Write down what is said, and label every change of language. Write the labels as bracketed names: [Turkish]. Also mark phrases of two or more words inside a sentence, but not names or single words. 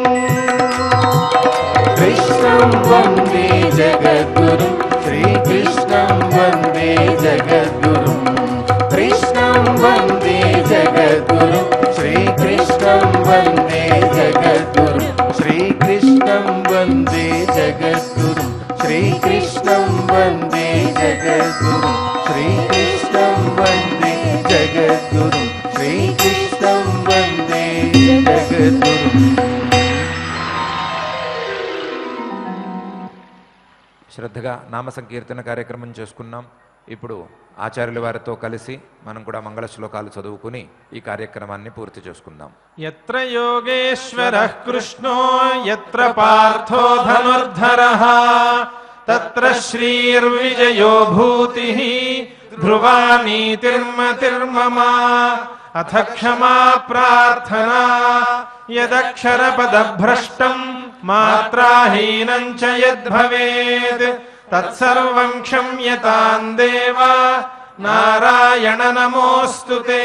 [Sanskrit] कृष्णं वन्दे जगद्गुरुं श्रीकृष्णं वन्दे जगद्गुरुं कृष्णं वन्दे जगद्गुरुं श्रीकृष्णं वन्दे जगद्गुरुं श्रीकृष्णं वन्दे जगद्गुरुं श्रीकृष्णं वन्दे जगद्गुरुं श्रीकृष्णं वन्दे जगद्गुरुं श्रीकृष्णं वन्दे जगद्गुरुम् [Telugu] శ్రద్ధగా నామ సంకీర్తన కార్యక్రమం చేసుకున్నాం. ఇప్పుడు ఆచార్యుల వారితో కలిసి మనం కూడా మంగళ శ్లోకాలు చదువుకుని ఈ కార్యక్రమాన్ని పూర్తి చేసుకుందాం. [Sanskrit] యత్ర యోగేశ్వరః కృష్ణో యత్ర పార్థో ధనుర్ధరః తత్ర శ్రీర్విజయో భూతిః ధ్రువా నీతిర్మతిర్మమ అథ క్షమా ప్రార్థనా యదక్షరపదభ్రష్టం మాత్రాహీనం చ యద్భవేత్ తత్సర్వం క్షమ్యతాం దేవ నారాయణ నమోస్తుతే.